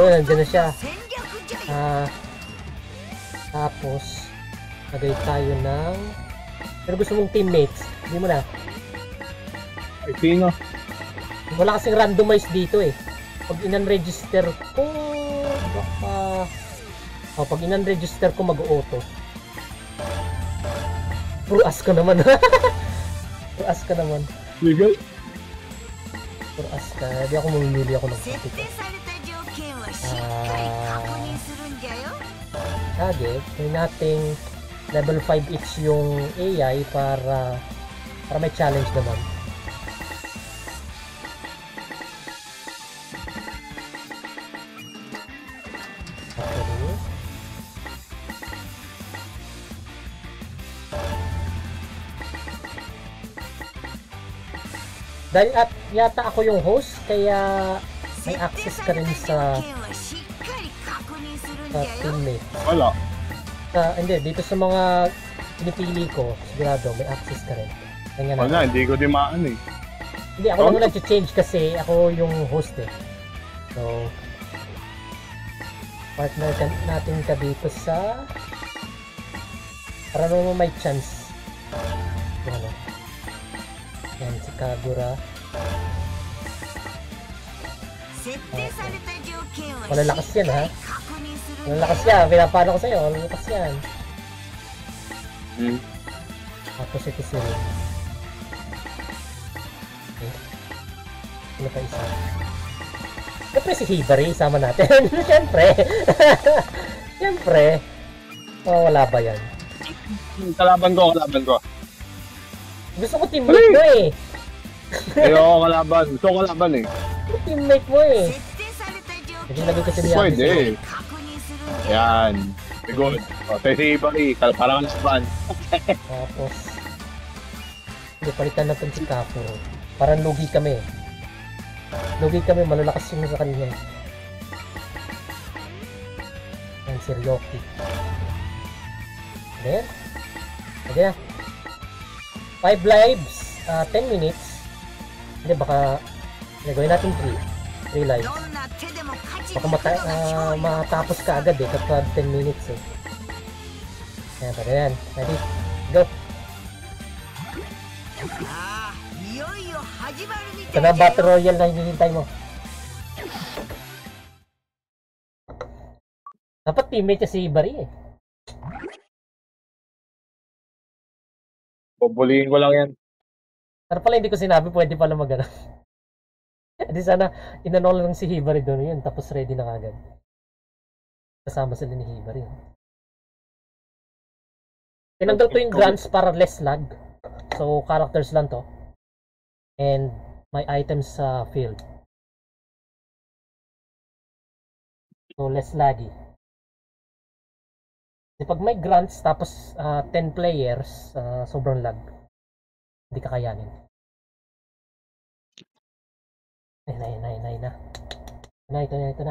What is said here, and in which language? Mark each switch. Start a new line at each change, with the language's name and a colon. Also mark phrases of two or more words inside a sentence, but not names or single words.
Filipino: Ayun,
Japanese: が
Filipino: nandiyan na
Japanese: 一つ
Filipino: siya.
Japanese: の戦略じゃよ。
Filipino: Tapos, lagay tayo ng... Pero gusto mong teammates. Hindi mo na. Ay, sino? Wala kasing randomize dito eh. Pag in-unregister ko, baka... pag in-unregister ko mag-auto. Puro-as ka naman. Puro-as ka naman. Legal? Puro-as ka. Hindi ako mamimili ako ng
Japanese: 設
Filipino: copy
Japanese: 定された条件はしっかり確認するんじゃよ。
Filipino: Kage, gawin nating level 5 each yung AI para may challenge naman. Okay. Dahil at yata ako yung host, kaya may
Japanese: 設定
Filipino: access
Japanese: さ
Filipino: ka
Japanese: れ
Filipino: rin
Japanese: た
Filipino: sa
Japanese: 条件はしっかり確認するんじ
Filipino: sa
Japanese: ゃよ。
Filipino: teammate. Wala. Hindi, dito sa mga pinipili ko, sigurado may access ka rin. Kanya na. Wala, hindi ko din maano eh. Hindi, ako lang nag-change kasi ako yung host eh. So, partner natin ka dito sa... Para naman may chance. Yung ano. Yan, si Kagura.
Japanese: 設定された条件は
Filipino: Malalakas
Japanese: しっ
Filipino: yan
Japanese: か
Filipino: ha.
Japanese: り確認するんじゃ
Filipino: Malalakas
Japanese: よ。
Filipino: yan. Pinapano ko sa'yo. Malalakas yan. Hmm. Tapos ito si Rin. Okay. Ano pa isa? Siyempre si Hibari, isama natin. Siyempre. Siyempre. Wala ba yan? Kalaban ko. Gusto ko teammate mo eh. Ayoko kalaban. Gusto ko kalaban eh. Teammate mo eh.
Japanese: 設定された条
Filipino: Hindi
Japanese: 件
Filipino: lagay
Japanese: は
Filipino: kasi
Japanese: し
Filipino: ni
Japanese: っか
Filipino: Pwede
Japanese: 確
Filipino: eh.
Japanese: り確認するんじゃよ。
Filipino: Yan. Good. O, tayo si Ibari. Parang laban. Tapos, hindi, palitan natin si Kapo. Parang lugi kami. Lugi kami, malalakas yung sa kanya. Yan, si Ryoki. Then, okay na.
English: 5 lives, 10 minutes.
Filipino: Hindi, baka, gawin natin 3 lives.
Japanese: どんな手でも勝ちに
Filipino: Baka
Japanese: 行くのが勝利の
Filipino: matapos ka agad eh, kapag 10 minutes eh. Ayan, pwede yan.
English: Ready? Go!
Japanese: ああ、いよいよ始まるみ
Filipino: Ito
Japanese: たい
Filipino: na
Japanese: だ
Filipino: Battle
Japanese: よ。
Filipino: Royale na hinihintay mo. Dapat teammate niya si Ibari eh. Bubulihin ko lang yan. Pero pala hindi ko sinabi, pwede pala mag-ano. Di sana, inano lang si Hibari doon yun, tapos ready na kagad. Kasama sila ni Hibari. Tinanggal ko yung grants para
English: less lag.
Filipino: So, characters lang to. And,
English: my items
Filipino: sa field. So,
English: less laggy.
Filipino: Kasi pag may grants, tapos 10 players, sobrang lag. Hindi kakayanin. Ito na.